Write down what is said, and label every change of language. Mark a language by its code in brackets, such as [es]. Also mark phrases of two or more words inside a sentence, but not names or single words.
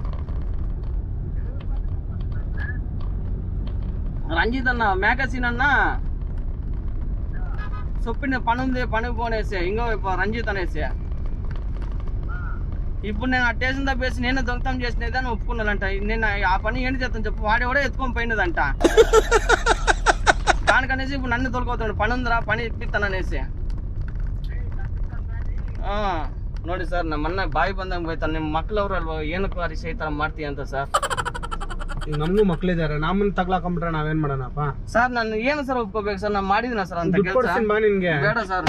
[te] రంజిత్ అన్న మేకసీన్ అన్న చొప్పిన పని ఉంది పని పోనేసి ఇంకో రంజిత్ అనేసి ఇప్పుడు నేను ఆ స్టేషన్ తప్పేసి నేనే దొంగతనం చేసినది అని ఒప్పుకున్నానంట. నేను ఆ పని ఏంటి చేస్తాను చెప్పు. వాడు కూడా ఎత్తుకొని పోయినదంట. దానికనేసి ఇప్పుడు నన్ను తొలగవుతాడు. పని ఉందిరా పని ఇప్పిస్తాననేసి. [kn] ನೋಡಿ ಸರ್, ನಮ್ಮನ್ನ ಬಾಯಿ ಬಂದಂಗೆ ಬೈತಾನೆ. ನಿಮ್ಮ ಮಕ್ಳವ್ರಲ್ವ ಏನಕ್ಕೂ ಅರಿಸಿ ಈ ಥರ ಮಾಡ್ತೀಯ ಅಂತ ಸರ್. ನಮಗೂ ಮಕ್ಳಿದಾರೆ, ನಮ್ಮನ್ನ ತಗ್ಲಾಕೊಂಡ್ಬಿಟ್ರೆ ನಾವೇನ್ ಮಾಡೋಣಪ್ಪ ಸರ್? ನಾನು ಏನು ಸರ್ ಒಪ್ಕೋಬೇಕು ಸರ್? ನಾನು ಮಾಡಿದಿನ ಸರ್ ಅಂತ ಕೆಲಸ. ಬಾ ನಿನ್ಗೆ. ಬೇಡ ಸರ್.